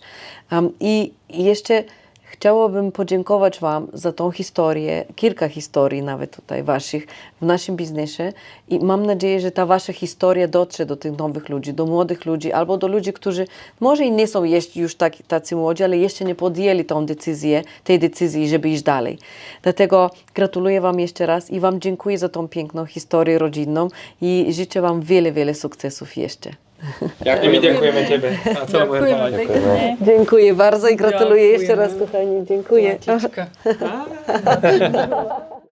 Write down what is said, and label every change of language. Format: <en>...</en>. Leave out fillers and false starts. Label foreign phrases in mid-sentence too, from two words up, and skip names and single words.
<pl>I jeszcze chciałabym podziękować Wam za tą historię, kilka historii nawet tutaj Waszych w naszym biznesie i mam nadzieję, że ta Wasza historia dotrze do tych nowych ludzi, do młodych ludzi albo do ludzi, którzy może i nie są jeszcze już tacy młodzi, ale jeszcze nie podjęli tej decyzji, żeby iść dalej. Dlatego gratuluję Wam jeszcze raz i Wam dziękuję za tą piękną historię rodzinną i życzę Wam wiele, wiele sukcesów jeszcze.</pl> <sk>I my ďakujeme tebe a celému Herbalife.</sk> <pl>Dziękuję bardzo i gratuluję jeszcze raz,</pl> <sk>Ďakujeme.</sk> <pl>kochani. Dziękuję.</pl> <sk>Platička.</sk>